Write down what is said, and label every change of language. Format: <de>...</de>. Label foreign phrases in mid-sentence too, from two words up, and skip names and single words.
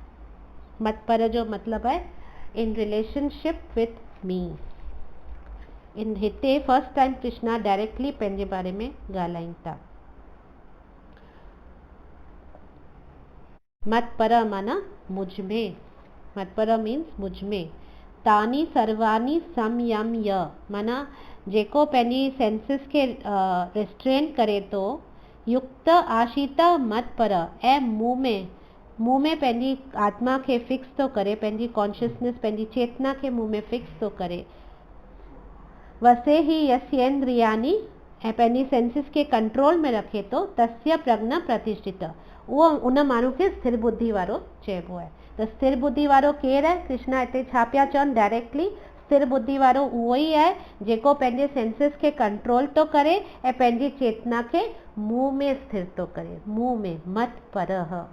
<sd>मत जो मतलब है</sd> <en>in relationship with me.</en> <sd>इन हिते फर्स्ट टाइम कृष्णा डायरेक्टली पंहिंजे बारे में ॻाल्हाइनि था।</sd> <hi>मत्पर माना मुझ में, मत्पर मीन्स मुझ में।</hi> <sa>तानि सर्वाणि संयम्य</sa> <sd>माना जेको पंहिंजी सेंसिस खे रिस्ट्रेन करे थो,</sd> <sa>युक्त आशीत मत्पर</sa> <sd>ऐं मुंह में पंहिंजी आत्मा खे फिक्स थो करे, पंहिंजी कॉन्शियसनेस, पंहिंजी चेतना खे मुंह में फिक्स थो करे।</sd> <sa>वसे ही यस्येन्द्रियाणि</sa> <sd>ऐं पंहिंजी सेंसिस खे कंट्रोल में रखे थो,</sd> <sa>तस्य प्रज्ञा प्रतिष्ठित,</sa> <sd>उहो उन माण्हू खे स्थिर बुद्धि वारो चइबो आहे। त स्थिर बुद्धि वारो केरु आहे? कृष्णा हिते छा पिया चवनि डायरेक्टली, स्थिर बुद्धि वारो उहो ई आहे जेको पंहिंजे सेंसिस खे कंट्रोल थो करे ऐं पंहिंजी चेतना खे मुंह में स्थिर थो करे, मुंह में,</sd> <sa>मत परः।</sa>